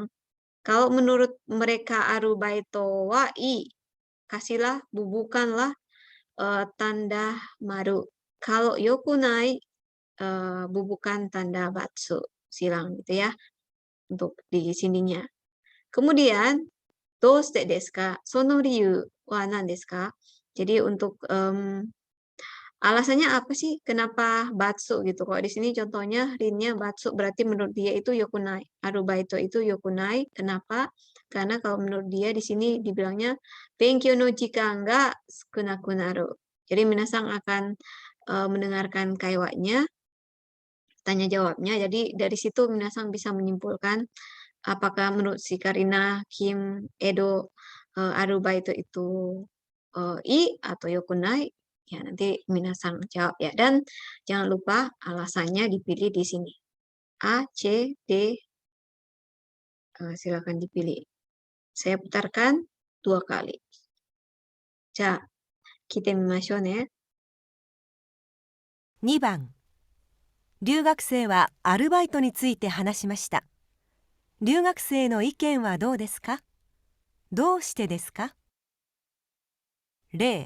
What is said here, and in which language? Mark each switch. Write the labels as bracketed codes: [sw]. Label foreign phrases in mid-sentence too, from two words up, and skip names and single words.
[id] Kalau menurut mereka [ja] アルバイトはいい, [id] kasihlah, bubukanlah tanda maru. Kalau yokunai, bubukan tanda batsu, silang gitu ya, untuk di sininya. Kemudian, [ja] どうしてですか? その理由は何ですか? [id] Jadi untuk Alasannya apa sih kenapa batsu gitu? Kalau di sini contohnya rinnya batsu berarti menurut dia itu yokunai. Arubaito itu yokunai. Kenapa? Karena kalau menurut dia di sini dibilangnya [ja] 勉強の時間が少なくなる. [id] Jadi minasang akan mendengarkan kaiwanya, tanya jawabnya. Jadi dari situ minasang bisa menyimpulkan apakah menurut si Karina, Kim, Edo, arubaito itu i atau yokunai. Ya, nanti minasang jawab ya. Dan jangan lupa alasannya dipilih di sini. A, C, D, silakan dipilih. Saya putarkan 2 kali. [ja] じゃあ、聞いてみましょうね。 2番、留学生はアルバイトについて話しました。留学生の意見はどうですか？どうしてですか？例、